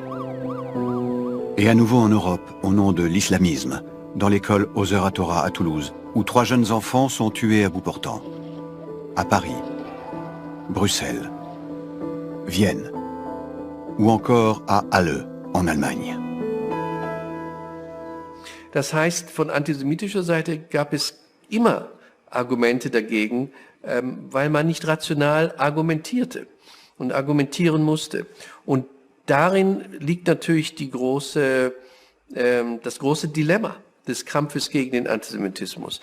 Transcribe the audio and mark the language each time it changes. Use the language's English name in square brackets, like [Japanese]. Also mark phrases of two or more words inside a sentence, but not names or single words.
[French] Et à nouveau en Europe, au nom de l'islamisme, dans l'école Ozer HaTorah à Toulouse, où 3 jeunes enfants sont tués à bout portant. À Paris, Bruxelles, Vienne, ou encore à Halle, en Allemagne. [German] Das heißt, von antisemitischer Seite gab es immer Argumente dagegen, weil man nicht rational argumentierte und argumentieren musste. Und darin liegt natürlich das große Dilemma, des Kampfes gegen den Antisemitismus.